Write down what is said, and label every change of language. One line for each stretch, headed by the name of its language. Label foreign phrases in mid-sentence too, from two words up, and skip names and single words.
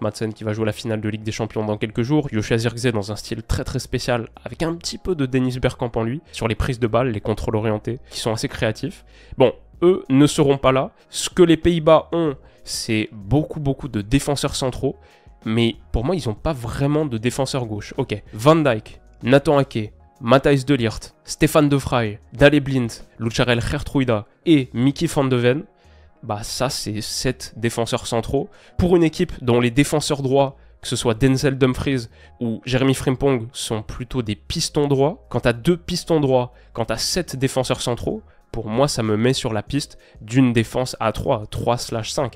French: Madsen qui va jouer la finale de Ligue des Champions dans quelques jours. Joshua Zirkzee dans un style très très spécial, avec un petit peu de Dennis Bergkamp en lui, sur les prises de balles, les contrôles orientés, qui sont assez créatifs. Bon, eux ne seront pas là. Ce que les Pays-Bas ont, c'est beaucoup de défenseurs centraux, mais pour moi, ils n'ont pas vraiment de défenseur gauche. Ok, Van Dijk, Nathan Ake, Matthijs de Ligt, Stefan de Vrij, Daley Blind, Lucharel Geertruida et Mickey van de Ven, bah ça c'est 7 défenseurs centraux. Pour une équipe dont les défenseurs droits, que ce soit Denzel Dumfries ou Jeremy Frimpong, sont plutôt des pistons droits, quand t'as 2 pistons droits, quand t'as 7 défenseurs centraux, pour moi ça me met sur la piste d'une défense à 3/5.